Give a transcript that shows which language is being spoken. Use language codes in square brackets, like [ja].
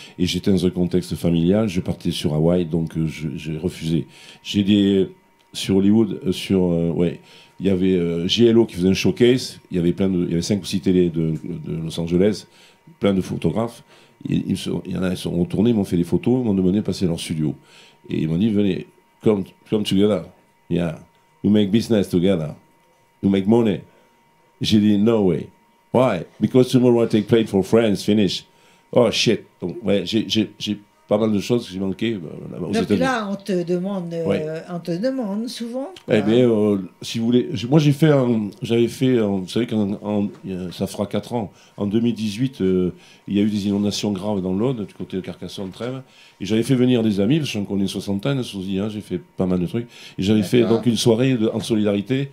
[fr] Et j'étais dans un contexte familial, je partais sur Hawaï, donc j'ai refusé. Sur Hollywood, il y avait JLO qui faisait un showcase, il y avait 5 ou 6 télés de Los Angeles, plein de photographes. Il y en a, ils sont retournés, ils m'ont fait des photos, ils m'ont demandé de passer dans leur studio. Et ils m'ont dit, venez, [en] come together. Yeah, we make business together. We make money. [fr] J'ai dit, [en] no way. Why? Because tomorrow I take plane for France, finish. Oh shit. [fr] Donc, j'ai pas mal de choses que j'ai manquées aux États-Unis. Donc là, on te demande souvent. Eh bien, si vous voulez, moi j'avais fait, vous savez ça fera 4 ans, en 2018, il y a eu des inondations graves dans l'Aude, du côté de Carcassonne, Trèves, et j'avais fait venir des amis, parce que j'en connais une soixantaine, j'ai fait pas mal de trucs, et j'avais fait donc une soirée en solidarité.